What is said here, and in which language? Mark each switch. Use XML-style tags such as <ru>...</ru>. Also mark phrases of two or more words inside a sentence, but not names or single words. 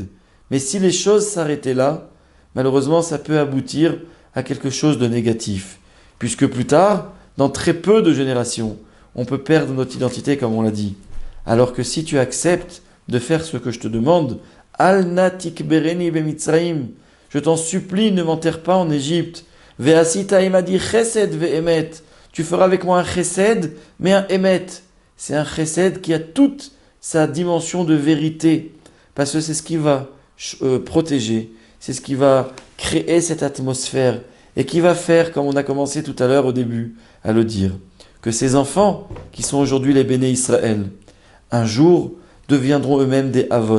<fr>Mais si les choses s'arrêtaient là, malheureusement, ça peut aboutir à quelque chose de négatif. Puisque plus tard, dans très peu de générations, on peut perdre notre identité, comme on l'a dit. Alors que si tu acceptes de faire ce que je te demande,</fr> <he>אל תקברני במצרים,</he> <fr>je t'en supplie, ne m'enterre pas en Égypte.</fr> <he>ועשית עמדי חסד ואמת,</he> <fr>tu feras avec moi un chesed, mais un emet. C'est un chesed qui a toute sa dimension de vérité, parce que c'est ce qui va protéger, c'est ce qui va créer cette atmosphère, et qui va faire, comme on a commencé tout à l'heure au début à le dire, que ces enfants, qui sont aujourd'hui les béné Israël, un jour deviendront eux-mêmes des avot.</fr>